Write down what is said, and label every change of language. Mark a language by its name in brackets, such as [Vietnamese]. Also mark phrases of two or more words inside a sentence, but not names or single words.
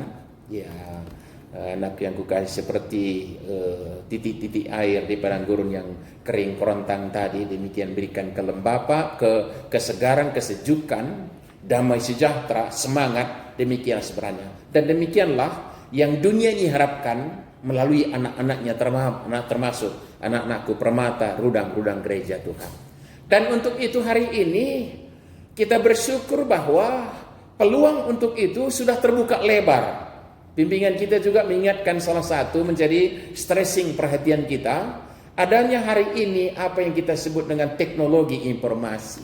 [Indonesian] Ya, anak yang kukasih, seperti titik-titik air di padang gurun yang kering kerontang tadi, demikian berikan kesegaran, kesejukan, damai sejahtera, semangat. Demikian sebenarnya. Dan demikianlah yang dunia ini harapkan melalui anak-anaknya, termasuk anak-anakku permata, rudang-rudang gereja Tuhan. Dan untuk itu hari ini kita bersyukur bahwa peluang untuk itu sudah terbuka lebar. Bimbingan kita juga mengingatkan salah satu menjadi stressing perhatian kita, adanya hari ini apa yang kita sebut dengan teknologi informasi.